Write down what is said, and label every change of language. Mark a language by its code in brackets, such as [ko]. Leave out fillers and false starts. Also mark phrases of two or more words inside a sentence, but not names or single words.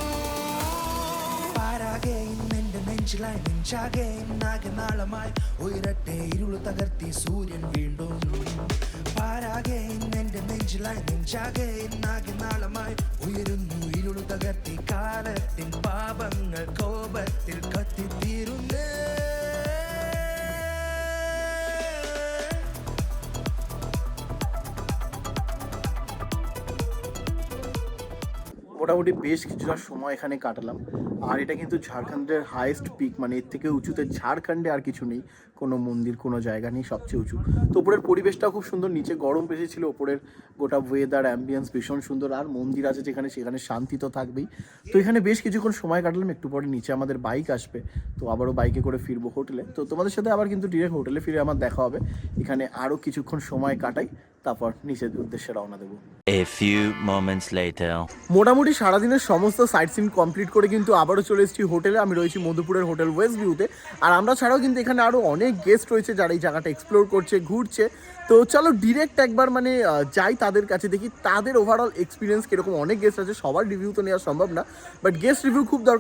[ml] പാരാകെയും എന്റെ നെഞ്ചിലായി നെഞ്ചാകെയും നാഗനാളമായി ഉയരട്ടെ ഇരുളു തകർത്തി സൂര്യൻ വീണ്ടും പാരാകെയും എന്റെ നെഞ്ചിലായി നെഞ്ചാകെയും നാഗനാളമായി ഉയരുന്നു ഇരുളു തകർത്തി കാലത്തിൻ പാപങ്ങൾ കോപത്തിൽ കത്തിത്തീരുന്നേ [bn] মোটামুটি বেশ কিছুটা সময় এখানে কাটালাম। আর এটা কিন্তু ঝাড়খণ্ডের [en] highest peak, [bn] মানে এর থেকে উঁচুতে ঝাড়খণ্ডে আর কিছু নেই, কোনো মন্দির কোনো জায়গা নেই, সবচেয়ে উঁচু। তো ওপরের পরিবেশটাও খুব সুন্দর, নিচে গরম বেশি ছিল, ওপরের গোটা [en] weather ambience [bn] ভীষণ সুন্দর। আর মন্দির আছে যেখানে, সেখানে শান্তি তো থাকবেই। তো এখানে বেশ কিছুক্ষণ সময় কাটালাম। একটু পরে নিচে আমাদের বাইক আসবে, তো আবারও বাইকে করে ফিরবো হোটেলে। তো তোমাদের সাথে আবার কিন্তু [en] direct hotel [bn] ফিরে আমার দেখা হবে। এখানে আরও কিছুক্ষণ সময় কাটাই, তারপর নিচের উদ্দেশ্যে রওনা দেবো। [en] A few moments later. [bn] মোটামুটি সারাদিনের সমস্ত [en] sight seen complete [bn] করে কিন্তু আবারও চলে এসেছি হোটেলে। আমি রয়েছি মধুপুরের হোটেল ওয়েস্ট ভিউতে। আর আমরা ছাড়াও কিন্তু এখানে আরও অনেক গেস্ট রয়েছে যারা এই জায়গাটা এক্সপ্লোর করছে, ঘুরছে। তো চলো ডিরেক্ট একবার যাই তাদের কাছে, দেখি তাদের [en] overall experience [bn] কীরকম। অনেক গেস্ট আছে, সবার রিভিউ তো নেওয়া সম্ভব না, [en] but guest review [bn] খুব দরকার।